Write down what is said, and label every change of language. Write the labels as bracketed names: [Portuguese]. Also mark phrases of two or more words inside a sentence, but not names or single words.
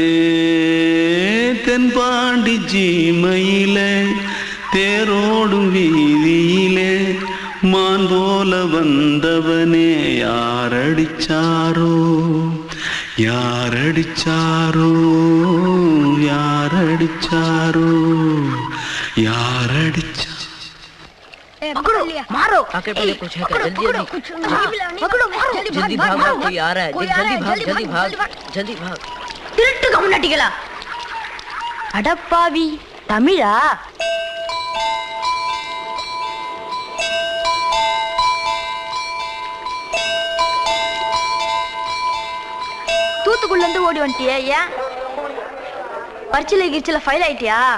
[Tamil] தென்பாண்டி சீமையிலே தேரோடும் வீதியிலே மான் போல வந்தவனே யாரடிச்சாரோ யாரடிச்சாரோ யாரடிச்சாரோ யாரடிச்சா [Hindi] मारो आके पहले कुछ है जल्दी पकड़ो मारो जल्दी भाग भाग कोई आ रहा है जल्दी भाग [Tamil] திருட்டு கம்முனட்டிகளா அடப்பாவி தமிழா தூத்துக்குள்ள இருந்து ஓடி வந்துட்டியா ஏன் பரிச்சையில கிரிச்சில ஃபைல் ஆயிட்டியா